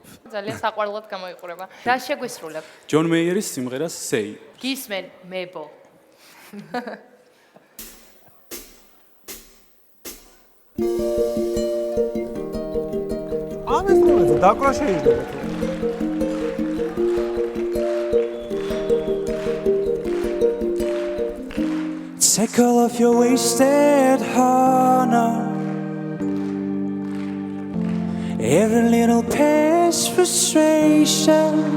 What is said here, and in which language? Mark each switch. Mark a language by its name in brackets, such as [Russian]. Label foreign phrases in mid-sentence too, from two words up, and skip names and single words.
[Georgian] ძალიან საყვარლად გამოიყურება. რა შეგვისრულებ? ჯონ მეიერის სიმღერას Say. გისმენ მებო. ამას თუმცა დაკვრა შეიძლება. [English] Take all of your wasted honor, every little past frustration.